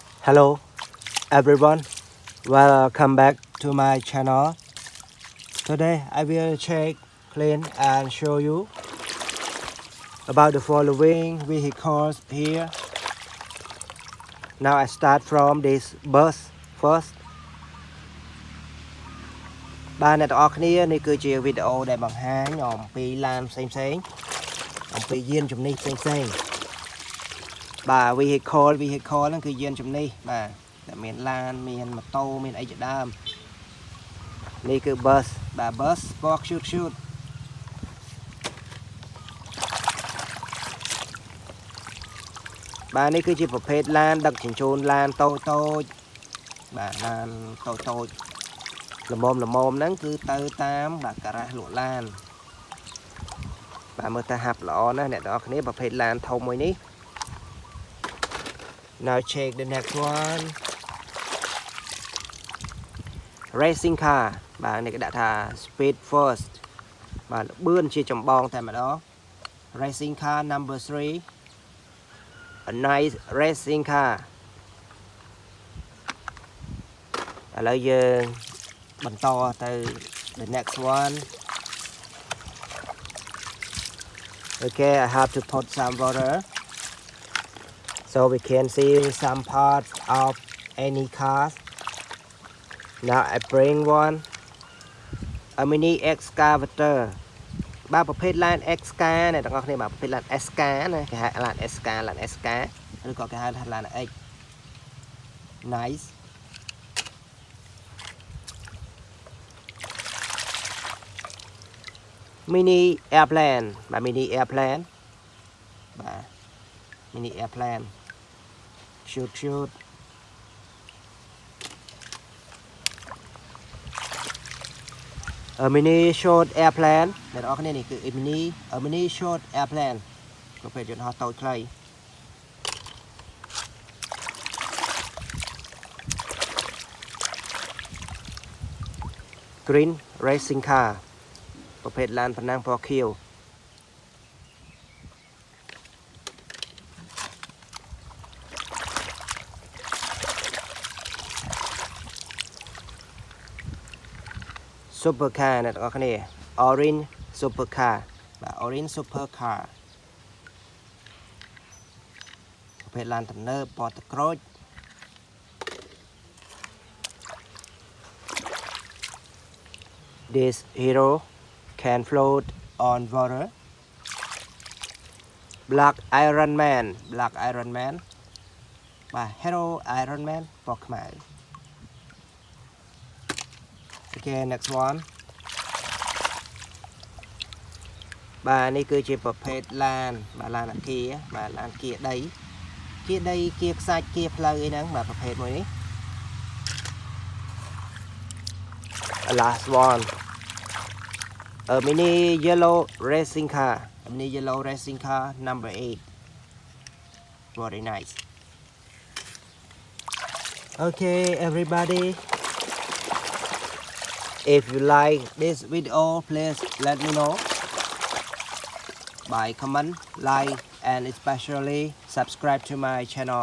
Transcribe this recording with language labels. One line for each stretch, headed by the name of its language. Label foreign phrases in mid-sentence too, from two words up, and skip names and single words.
English: Hello everyone, welcome back to my channel. Today I will check, clean and show you about the following vehicles here. Now I start from this bus first.
Khmer: បាទអ្នកទាំងអស់គ្នានេះគឺជាវីដេអូដែលបង្ហាញអំពីឡានផ្សេងៗអំពីយានជំនិះផ្សេងៗបាទ vehicle ហ្នឹងគឺយានជំនិះបាទតែមានឡានមានម៉ូតូមានអីជាដើមនេះគឺ bus បាទ bus ពណ៌ cute បាទនេះគឺជាប្រភេទឡានដឹកជញ្ជូនឡានតូចបាទឡានតូចល្មមហ្នឹងគឺទៅតាមបាទការ៉ាសលក់ឡានបាទមើលទៅហាប់ល្អណាស់អ្នកទាំងអស់គ្នាប្រភេទឡានធំមួយនេះ
English: Now check the next one racing car
Khmer: បាទនេះគេដាក់ថា
English: speed first
Khmer: បាទលឿនជាចម្បងតែម្ដង
English: racing car number 3 a nice racing car
Khmer: ឥឡូវយើងបន្តទៅ
English: the next one okay I have to put some water so we can see some parts of any cars. Now I bring one a mini excavator
Khmer: បាទប្រភេទឡាន X-car អ្នកទាំងអស់គ្នាបាទប្រភេទឡាន S-car ណាគេហៅឡាន S-car ឬក៏គេហៅថាឡាន X nice
English: mini airplane បាទ mini airplane បាទ mini airplane cute a mini short airplane
Khmer: អ្នកនរគ្នានេះគឺ
English: a mini short airplane
Khmer: ប្រភេទយន្តហោះតូចខ្លី
English: green racing car
Khmer: ប្រភេទឡានប្រណាំងពណ៌ខៀវ
English: supercar
Khmer: អ្នកទាំងអស់គ្នា
English: orange supercar បាទ orange supercar
Khmer: ប្រភេទឡានទំនើបពណ៌ទឹកក្រូច
English: This hero can float on water Black Iron Man
Khmer: បាទ Hero Iron Man ពណ៌ខ្មៅ
English: Okay next one
Khmer: បាទនេះគឺជាប្រភេទឡានបាទឡានអាគារបាទឡានគៀដីគៀខ្សាច់គៀផ្លូវអីហ្នឹងបាទប្រភេទមួយនេះ
English: Last one a mini yellow racing car number 8 very nice Okay everybody If you like this video, please let me know by comment, like, and especially subscribe to my channel.